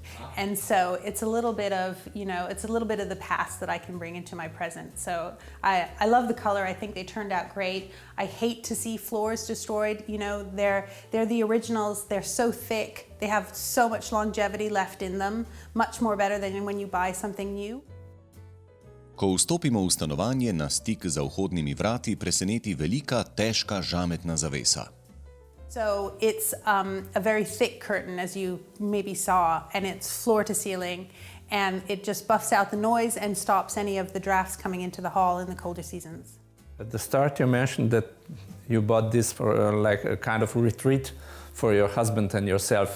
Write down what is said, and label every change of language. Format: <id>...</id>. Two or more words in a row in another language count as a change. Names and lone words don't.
<en>And so it's a little bit of, you know, it's a little bit of the past that I can bring into my present. So I love the color. I think they turned out great. I hate to see floors destroyed. You know, they're the originals. They're so thick. They have so much longevity left in them, much more better than when you buy something new.</en> <sl>Ko vstopimo v stanovanje, nas stik za vhodnimi vrati preseneti velika, težka žametna zavesa.</sl> <en>So it's a very thick curtain, as you maybe saw, and it's floor to ceiling, and it just buffs out the noise and stops any of the drafts coming into the hall in the colder seasons. At the start you mentioned that you bought this for like a kind of retreat for your husband and yourself.</en>